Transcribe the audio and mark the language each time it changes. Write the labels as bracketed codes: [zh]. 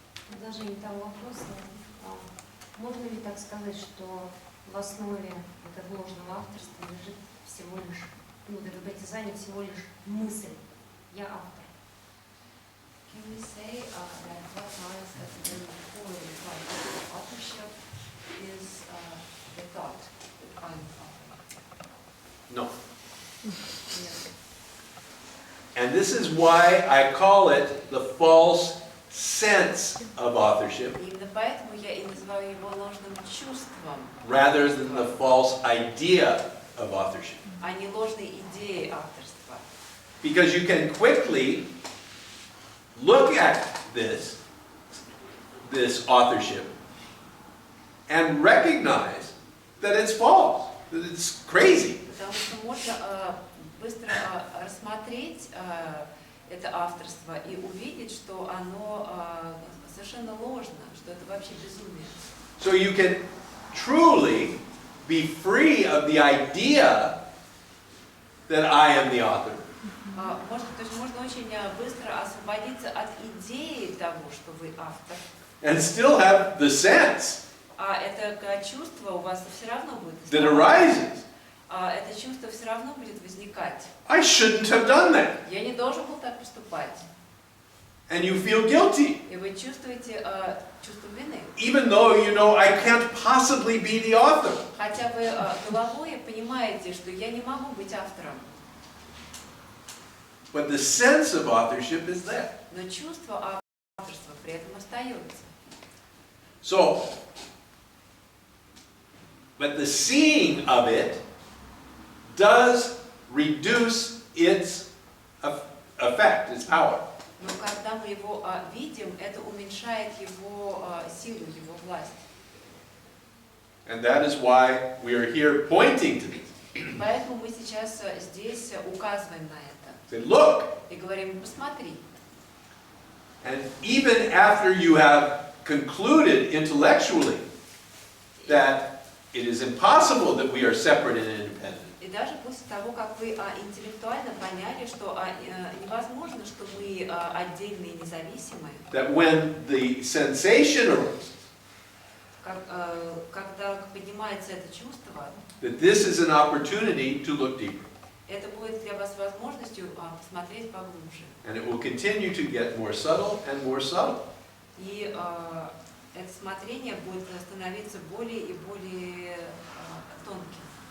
[ru] продолжение того вопроса, можно ли так сказать, что в основе этого ложного авторства лежит всего лишь, ну, это притязание всего лишь мысль «я автор»? [en] Can we say that what lies at the very core of authorship is the thought that I'm author? No. Yes. And this is why I call it the false sense of authorship, [ru] Именно поэтому я и называю его ложным чувством, [en] rather than the false idea of authorship. [ru] а не ложной идеей авторства. [en] Because you can quickly look at this authorship and recognize that it's false, that it's crazy. [ru] Потому что можно быстро рассмотреть это авторство и увидеть, что оно совершенно ложно, что это вообще безумие. [en] So you can truly be free of the idea that I am the author. [ru] То есть можно очень быстро освободиться от идеи того, что вы автор. [en] And still have the sense [ru] А это чувство у вас все равно будет. [en] that arises. [ru] Это чувство все равно будет возникать. [en] I shouldn't have done that. [ru] Я не должен был так поступать. [en] And you feel guilty, [ru] И вы чувствуете чувство вины. [en] even though you know I can't possibly be the author. [ru] Хотя вы головой понимаете, что я не могу быть автором. [en] But the sense of authorship is there. [ru] Но чувство авторства при этом остается. [en] So, but the seeing of it does reduce its effect, its power. [ru] Но когда мы его видим, это уменьшает его силу, его власть. [en] And that is why we are here pointing to this. [ru] Поэтому мы сейчас здесь указываем на это. [en] Say, look. [ru] И говорим, посмотри. [en] And even after you have concluded intellectually that it is impossible that we are separate and independent, [ru] И даже после того, как вы интеллектуально поняли, что невозможно, что мы отдельные и независимые, [en] that when the sensation arises, [ru] когда поднимается это чувство, [en] that this is an opportunity to look deeper. [ru] это будет для вас возможностью посмотреть поглубже. [en] And it will continue to get more subtle and more subtle. [ru] И это смотрение будет становиться более и более тонким.